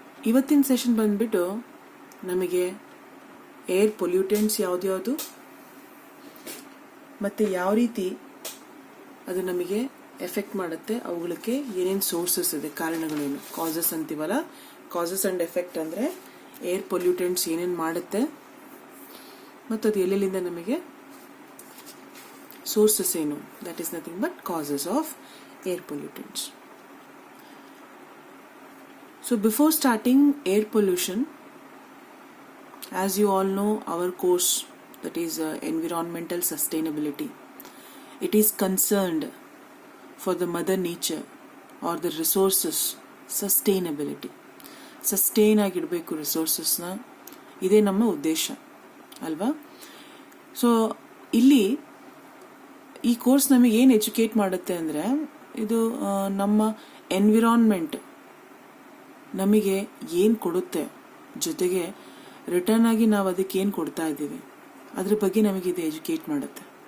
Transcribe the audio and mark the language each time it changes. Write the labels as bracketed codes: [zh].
[kn] ಇವತ್ತಿನ ಸೆಷನ್ ಬಂದ್ಬಿಟ್ಟು ನಮಗೆ ಏರ್ ಪೊಲ್ಯೂಟೆಂಟ್ಸ್ ಯಾವ್ದು ಮತ್ತು ಯಾವ ರೀತಿ ಅದು ನಮಗೆ ಎಫೆಕ್ಟ್ ಮಾಡುತ್ತೆ, ಅವುಗಳಿಗೆ ಏನೇನು ಸೋರ್ಸಸ್ ಇದೆ, ಕಾರಣಗಳೇನು, ಕಾಸಸ್ ಅಂತೀವಲ್ಲ. ಕಾಸಸ್ ಆ್ಯಂಡ್ ಎಫೆಕ್ಟ್ ಅಂದರೆ ಏರ್ ಪೊಲ್ಯೂಟೆಂಟ್ಸ್ ಏನೇನು ಮಾಡುತ್ತೆ ಮತ್ತು ಅದು ಎಲ್ಲೆಲ್ಲಿಂದ ನಮಗೆ sources ಏನು, [en] that is nothing but causes of air pollutants. So before starting air pollution, as you all know, our course, that is environmental sustainability, it is concerned for the mother nature or the resources sustainability. [kn] Sustain ಆಗಿಡಬೇಕು ರಿಸೋರ್ಸಸ್ನ, ಇದೇ ನಮ್ಮ ಉದ್ದೇಶ ಅಲ್ವಾ. So ಇಲ್ಲಿ ಈ course ನಮಗೆ ಏನು educate ಮಾಡುತ್ತೆ ಅಂದರೆ, ಇದು ನಮ್ಮ ಎನ್ವಿರಾನ್ಮೆಂಟ್ ನಮಗೆ ಏನು ಕೊಡುತ್ತೆ, ಜೊತೆಗೆ ರಿಟರ್ನ್ ಆಗಿ ನಾವು ಅದಕ್ಕೆ ಏನು ಕೊಡ್ತಾ ಇದ್ದೀವಿ, ಅದ್ರ ಬಗ್ಗೆ ನಮಗೆ ಇದು ಎಜುಕೇಟ್ ಮಾಡುತ್ತೆ.